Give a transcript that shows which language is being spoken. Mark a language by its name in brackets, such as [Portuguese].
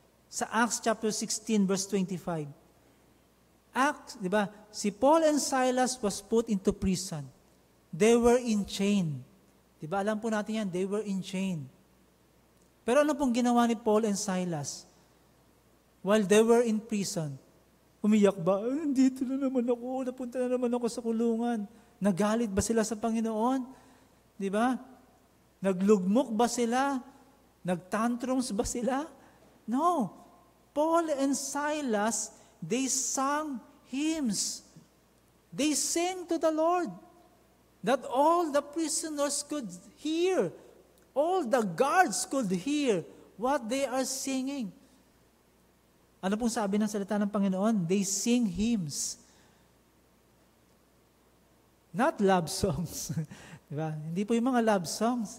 [English] Sa Acts chapter 16 verse 25. Acts, [Filipino] di ba? [English] Si Paul and Silas was put into prison. They were in chain. [Filipino] Di ba? Alam po natin yan, [English] they were in chain. [Filipino] Pero ano pong ginawa ni Paul and Silas? [English] While they were in prison, [Filipino] umiyak ba? Dito na naman ako, napunta na naman ako sa kulungan. Nagalit ba sila sa Panginoon? Di ba? Naglugmok ba sila? Nagtantrums ba sila? No. [English] Paul and Silas, they sang hymns. They sang to the Lord that all the prisoners could hear. All the guards could hear what they are singing. [Filipino] Ano pong sabi ng salita ng Panginoon? [English] They sing hymns. Not love songs. [Filipino] Diba? Hindi po yung mga love songs.